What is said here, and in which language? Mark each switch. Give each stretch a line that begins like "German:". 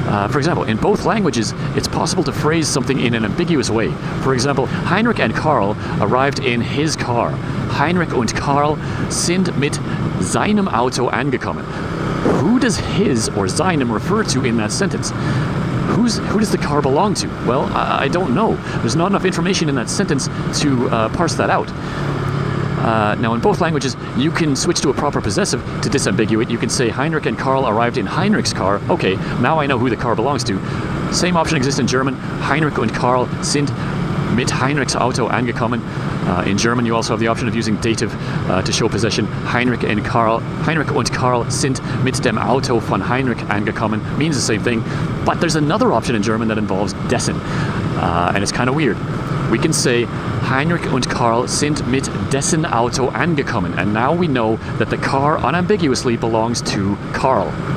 English: For example, in both languages, it's possible to phrase something in an ambiguous way. For example, Heinrich and Karl arrived in his car.
German: Heinrich und Karl sind mit seinem Auto angekommen.
English: Who does his or seinem refer to in that sentence? Who does the car belong to? Well, I don't know. There's not enough information in that sentence to parse that out. Now, in both languages, you can switch to a proper possessive to disambiguate. You can say Heinrich and Karl arrived in Heinrich's car. Okay, now I know who the car belongs to. Same option exists in German.
German: Heinrich und Karl sind mit Heinrichs Auto angekommen.
English: In German, you also have the option of using dative to show possession.
German: Heinrich und Karl sind mit dem Auto von Heinrich angekommen.
English: Means the same thing, but there's another option in German that involves dessen, and it's kind of weird. We can say
German: Heinrich und Karl sind mit dessen Auto angekommen,
English: and now we know that the car unambiguously belongs to Karl.